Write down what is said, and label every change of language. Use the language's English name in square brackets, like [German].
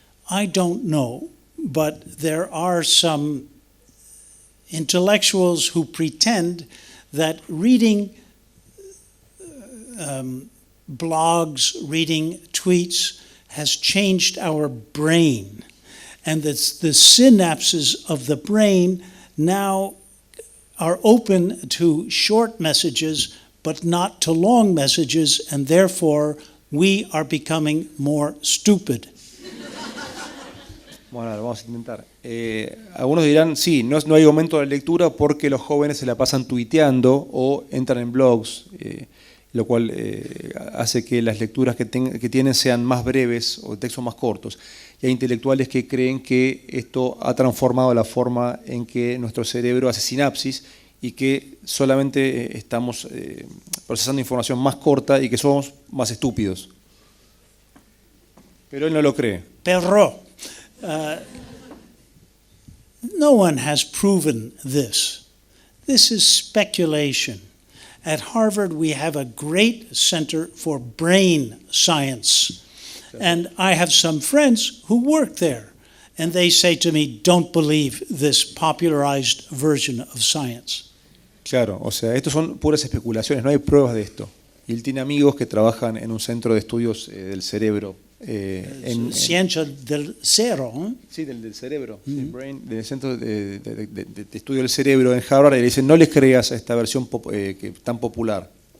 [English] I don't know, but there are some intellectuals who pretend that reading blogs, reading tweets has changed our brain, and that the synapses of the brain now are open to short messages but not to long messages, and therefore we are becoming more stupid. [Spanish] Bueno, lo vamos a intentar. Algunos dirán, sí, no hay aumento de lectura porque los jóvenes se la pasan tuiteando o entran en blogs, lo cual hace que las lecturas que tienen sean más breves o textos más cortos. Y hay intelectuales que creen que esto ha transformado la forma en que nuestro cerebro hace sinapsis y que solamente estamos procesando información más corta y que somos más estúpidos. Pero él no lo cree. Perro. [English] No one has proven this. This is speculation. At Harvard, we have a great center for brain science. And I have some friends who work there. And they say to me, don't believe this popularized version of science. [Spanish] Claro, o sea, estos son puras especulaciones, no hay pruebas de esto. Y él tiene amigos que trabajan en un centro de estudios del cerebro Ciencia del cero. Sí, del cerebro, sí, brain, del Centro de Estudio del Cerebro en Harvard, y le dicen, no les creas a esta versión tan popular.